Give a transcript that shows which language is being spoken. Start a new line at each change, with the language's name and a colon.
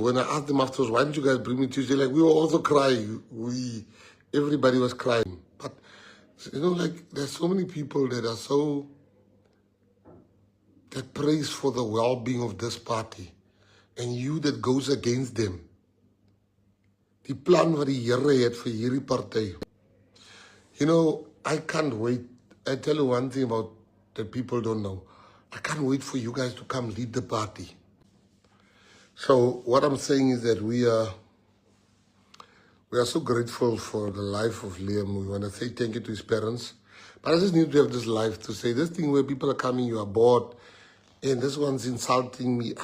English: When I asked them afterwards, why didn't you guys bring me tissue? They're like, we were also crying. Everybody was crying. But, you know, like, there's so many people that prays for the well-being of this party. And you that goes against them.
Afrikaans: Die plan wat die Here het vir hierdie party.
English: You know, I can't wait. I tell you one thing about that people don't know. I can't wait for you guys to come lead the party. So what I'm saying is that we are so grateful for the life of Liam. We want to say thank you to his parents. But I just need to have this life to say this thing where people are coming, you are bored, and this one's insulting me.